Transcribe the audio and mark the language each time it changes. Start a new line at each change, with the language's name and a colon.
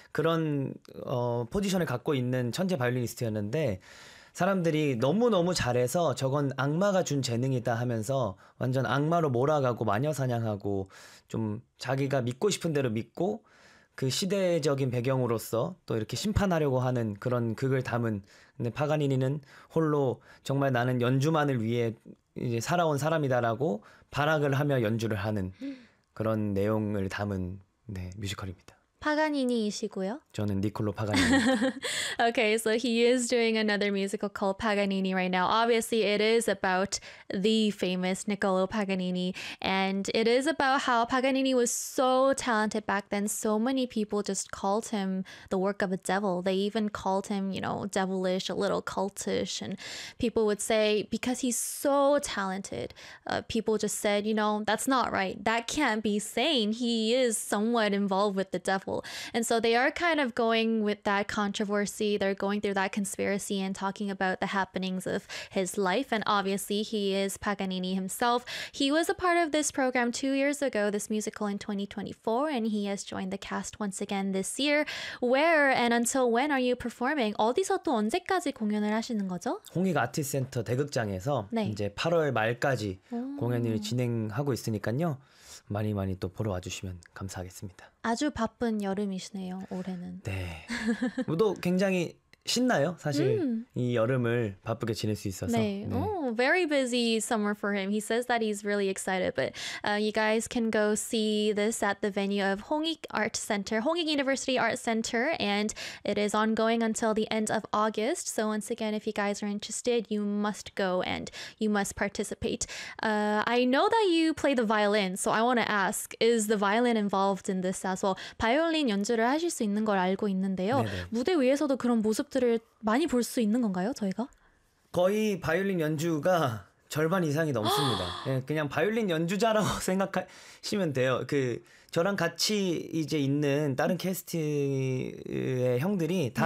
Korean: 그런 포지션을 갖고 있는 천재 바이올리니스트였는데 사람들이 너무너무 잘해서 저건 악마가 준 재능이다 하면서 완전 악마로 몰아가고 마녀사냥하고 좀 자기가 믿고 싶은 대로 믿고 그 시대적인 배경으로서 또 이렇게 심판하려고 하는 그런 극을 담은 근데 파가니니는 홀로 정말 나는 연주만을 위해 이제 살아온 사람이다라고 발악을 하며 연주를 하는 그런 내용을 담은 네, 뮤지컬입니다. 파가니니이시고요. 저는 니콜로 파가니니입니다.
English: Okay, so he is doing another musical called Paganini right now. Obviously, it is about the famous Niccolo Paganini, and it is about how Paganini was so talented back then. So many people just called him the work of a devil. They even called him, you know, devilish, a little cultish, and people would say because he's so talented, people just said, you know, that's not right. That can't be sane. He is somewhat involved with the devil, and so they are kind of going with that controversy. They're going through that conspiracy and talking about the happenings of his life. And obviously, he is Paganini himself. He was a part of this program 2 years ago, this musical in 2024, and he has joined the cast once again this year. Where and until when are you performing?
Korean: 어디서 또 언제까지 공연을 하시는 거죠? 홍익아트센터 대극장에서 네. 이제 8월 말까지 공연을 오. 진행하고 있으니까요. 많이 많이 또 보러 와주시면 감사하겠습니다. 아주 바쁜 여름이시네요, 올해는. 네. 또 굉장히 신나요, 사실 이 여름을 바쁘게 지낼 수 있어서. 네. 네.
English: Oh, very busy summer for him. He says that he's really excited, but you guys can go see this at the venue of Hongik Art Center, Hongik University Art Center, and it is ongoing until the end of August. So once again, if you guys are interested, you must go and you must participate. I know that you play the violin, so I want to ask, is the violin involved in this as well?
Korean: 바이올린 연주를 하실 수 있는 걸 알고 있는데요. 네네. 무대 위에서도 그런 모습들을 많이 볼수 있는 건가요, 저희가? 거의 바이올린 연주가 절반 이상이 아, 넘습니다. 그냥 바이올린 연주자라고 생각하시면 돼요. 그 저랑 같이 이제 있는 다른 캐스트의 형들이 다